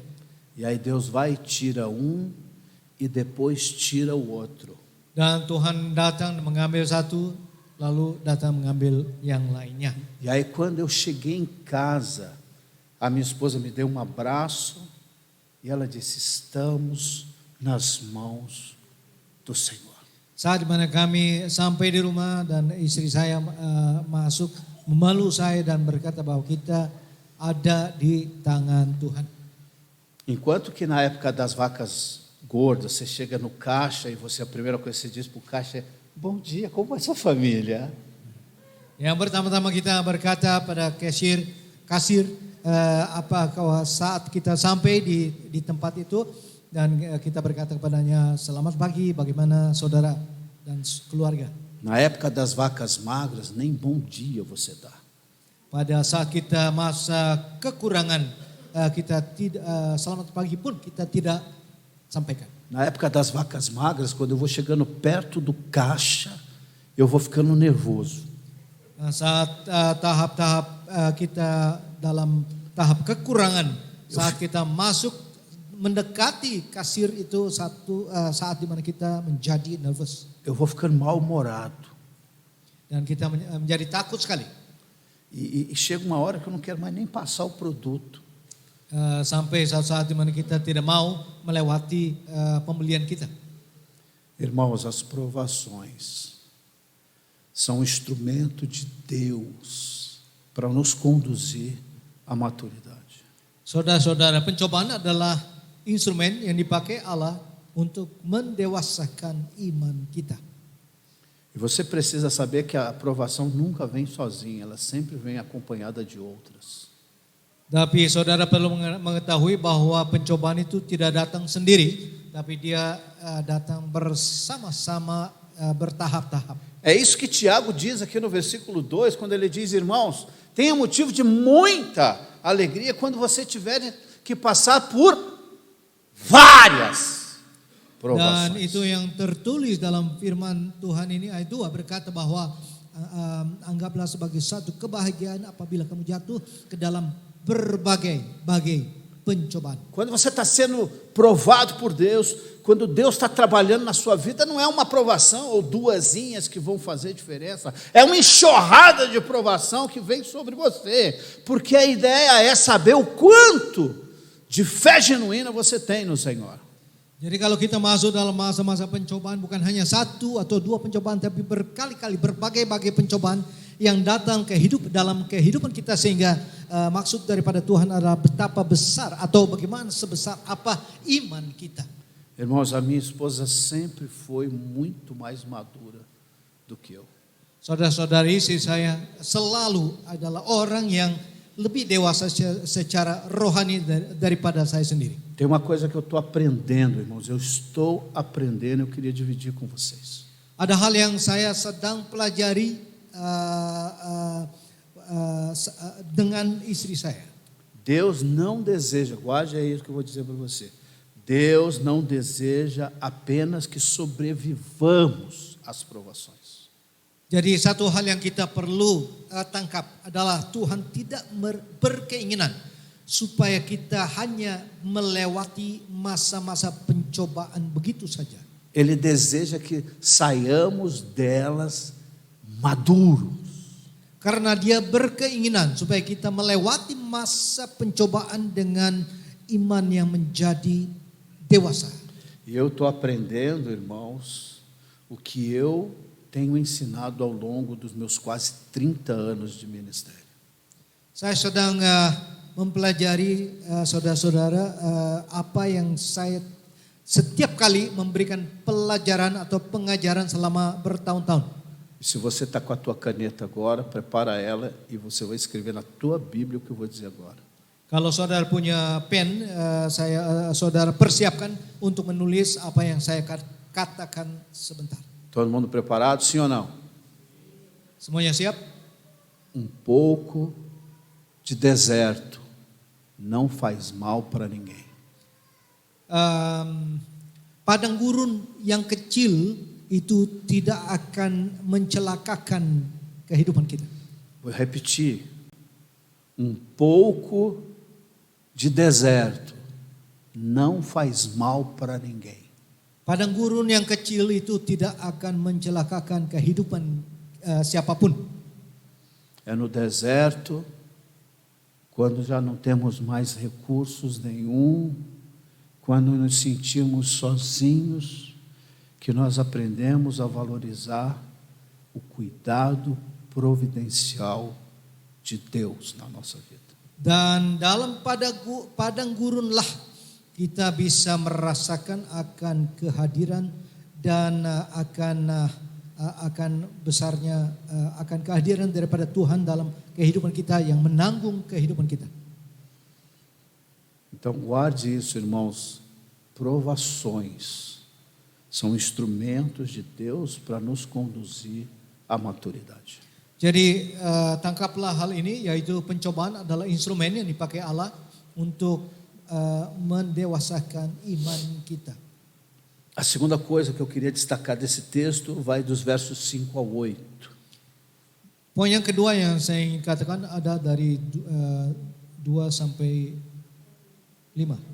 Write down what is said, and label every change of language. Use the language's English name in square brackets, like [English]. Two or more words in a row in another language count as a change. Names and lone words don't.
[Portuguese] E aí Deus vai e tira um e depois tira o outro. [Indonesian] Dan Tuhan datang mengambil satu, lalu datang mengambil yang lainnya. [Portuguese] E aí quando eu cheguei em casa, a minha esposa me deu um abraço e ela disse: estamos nas mãos do Senhor. [Indonesian] Saat dimana kami sampai di rumah dan istri saya masuk memeluk saya dan berkata bahwa kita ada di tangan Tuhan. [Portuguese] Enquanto que na época das vacas gordas, você chega no caixa e a primeira coisa que você diz para o caixa é: bom dia, como vai sua família? [Indonesian] Yang pertama-tama kita berkata pada kasir saat kita sampai di tempat itu. Dan kita berkata kepadanya, selamat pagi, bagaimana saudara dan keluarga. [Portuguese] Na época das vacas magras, nem bom dia você dá. [Indonesian] Pada saat kita masa kekurangan, kita tidak selamat pagi pun kita tidak sampaikan. [Portuguese] Na época das vacas magras, quando eu vou chegando perto do caixa, eu vou ficando nervoso. [Indonesian] Saat tahap-tahap kita dalam tahap kekurangan, saat kita masuk mendekati kasir itu saat di mana kita menjadi nervous. [Portuguese] Eu vou ficando mal-humorado. [Indonesian] Dan kita menjadi takut sekali. [Portuguese] E chega uma hora que eu não quero mais nem passar o produto. [Indonesian] Sampai saat di mana kita tidak mau melewati pembelian kita. [Portuguese] Irmãos, as provações são um instrumento de Deus para nos conduzir à maturidade. [Indonesian] Saudara-saudara, pencobaan adalah instrumen yang dipakai Allah untuk mendewasakan iman kita. [Portuguese] E você precisa saber que a aprovação nunca vem sozinha, ela sempre vem acompanhada de outras. [Indonesian] Tapi saudara perlu mengetahui bahwa pencobaan itu tidak datang sendiri, tapi dia datang bersama-sama bertahap-tahap. [Portuguese] É isso que Tiago diz aqui no versículo 2, quando ele diz: irmãos, tenha motivo de muita alegria quando você tiver que passar por várias provações. [Indonesian] Dan itu yang tertulis dalam firman Tuhan ini ayat 2 berkata bahwa anggaplah sebagai satu kebahagiaan apabila kamu jatuh ke dalam berbagai pencobaan. [Portuguese] Quando você está sendo provado por Deus, quando Deus está trabalhando na sua vida, não é uma provação ou duasinhas que vão fazer diferença, é uma enxurrada de provação que vem sobre você, porque a ideia é saber o quanto de fé genuína você tem no Senhor. [Indonesian] Jadi kalau kita masuk dalam masa-masa pencobaan, bukan hanya 1 atau 2 pencobaan, tapi berkali-kali berbagai pencobaan yang datang dalam kehidupan kita, sehingga maksud daripada Tuhan adalah betapa besar atau bagaimana sebesar apa iman kita. [Portuguese] Irmãos, a minha esposa sempre foi muito mais madura do que eu. [Indonesian] Saudara-saudari, istri saya selalu adalah orang yang lebih dewasa secara rohani daripada saya sendiri. [Portuguese] Tem uma coisa que eu estou aprendendo, irmãos. Eu estou aprendendo, eu queria dividir com vocês. [Indonesian] Ada hal yang saya sedang pelajari dengan istri saya. [Portuguese] Deus não deseja, guarde aí isso que eu vou dizer para você. Deus não deseja apenas que sobrevivamos às provações. [Indonesian] Jadi satu hal yang kita perlu tangkap adalah Tuhan tidak berkeinginan supaya kita hanya melewati masa-masa pencobaan begitu saja. [Portuguese] Ele deseja que saiamos delas maduros. [Indonesian] Karena dia berkeinginan supaya kita melewati masa pencobaan dengan iman yang menjadi dewasa. [Portuguese] E eu estou aprendendo, irmãos, o que eu tenho ensinado ao longo dos meus quase 30 anos de ministério. [Indonesian] Saya sedang mempelajari saudara-saudara apa yang saya setiap kali memberikan pelajaran atau pengajaran selama bertahun-tahun. [Portuguese] E se você está com a tua caneta agora, prepara ela e você vai escrever na tua Bíblia o que eu vou dizer agora. [Indonesian] Kalau saudara punya pen, saudara persiapkan untuk menulis apa yang saya katakan sebentar. [Portuguese] Todo mundo preparado, sim ou não? [Indonesian] Semuanya siap? [Portuguese] Um pouco de deserto não faz mal para ninguém. [Indonesian] Padang gurun yang kecil itu tidak akan mencelakakan kehidupan kita. [Portuguese] Vou repetir. Um pouco de deserto não faz mal para ninguém. [Indonesian] Padang gurun yang kecil itu tidak akan mencelakakan kehidupan siapapun. [Portuguese] É no deserto, quando já não temos mais recursos nenhum, quando nos sentimos sozinhos, que nós aprendemos a valorizar o cuidado providencial de Deus na nossa vida. [Indonesian] Dan dalam padang gurunlah kita bisa merasakan akan kehadiran dan akan besarnya akan kehadiran daripada Tuhan dalam kehidupan kita yang menanggung kehidupan kita. [Portuguese] Então guarde isso, irmãos. Provações são instrumentos de Deus para nos conduzir à maturidade. [Indonesian] Jadi tangkaplah hal ini, yaitu pencobaan adalah instrumen yang dipakai Allah untuk mendewasakan iman kita. [Portuguese] A segunda coisa que eu queria destacar desse texto vai dos versos 5 ao 8. [Indonesian] Poin yang kedua yang saya ingin katakan ada dari 2 sampai 5.